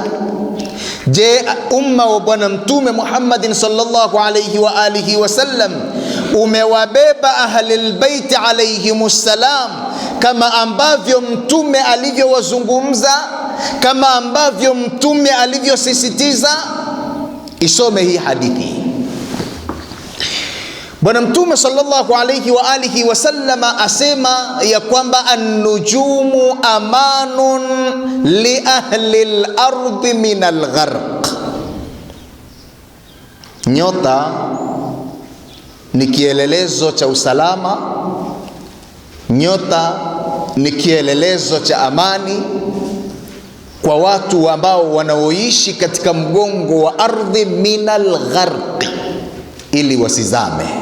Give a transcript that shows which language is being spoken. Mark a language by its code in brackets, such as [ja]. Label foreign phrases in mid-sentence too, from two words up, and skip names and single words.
[sw] Je, umma wa Bwana Mtume Muhammad [ar] صلى الله عليه وآله وسلم [sw] umewabeba [ar] أهل البيت عليهم السلام [sw] kama ambavyo Mtume alivyowazungumza, kama ambavyo Mtume alivyosisitiza? Isome hii hadithi. Bwana Mtume [ar] صلى الله عليه وآله وسلم [sw] asema ya kwamba [ar] النجوم أمان لأهل الأرض من الغرق, [sw] nyota ni kielelezo cha usalama, nyota ni kielelezo cha amani kwa watu ambao wanaoishi katika mgongo wa ardhi, [ar] من الغرق, [sw] ili wasizame.